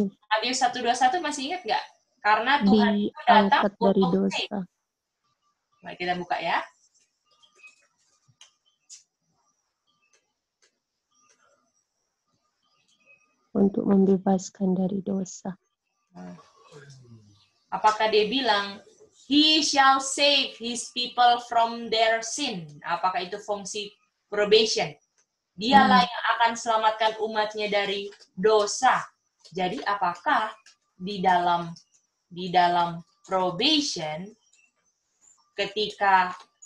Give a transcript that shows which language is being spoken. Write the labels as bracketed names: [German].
[Indonesian] Matius 1:21 masih ingat nggak? Karena Tuhan itu datang diangkat dari untuk dosa. Mari kita buka ya. Untuk membebaskan dari dosa. Apakah dia bilang, [English] He shall save his people from their sin? [Indonesian] Apakah itu fungsi probation? Dialah yang akan selamatkan umatnya dari dosa. Jadi apakah di dalam probation ketika